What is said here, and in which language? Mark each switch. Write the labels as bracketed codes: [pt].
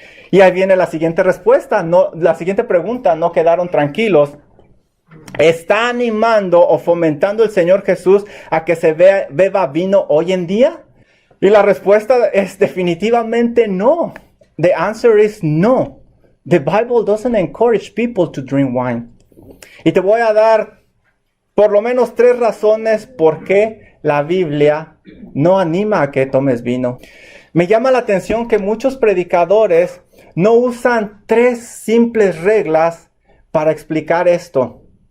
[es] Y ahí viene la siguiente respuesta, la siguiente pregunta, no quedaron tranquilos. ¿Está animando o fomentando el Señor Jesús a que se beba vino hoy en día? Y la respuesta es definitivamente no. [en] The answer is no. The Bible doesn't encourage people to drink wine. [es] Y te voy a dar por lo menos 3 razones por qué la Biblia no anima a que tomes vino. Me llama la atención que muchos predicadores no usan 3 simples reglas para explicar esto.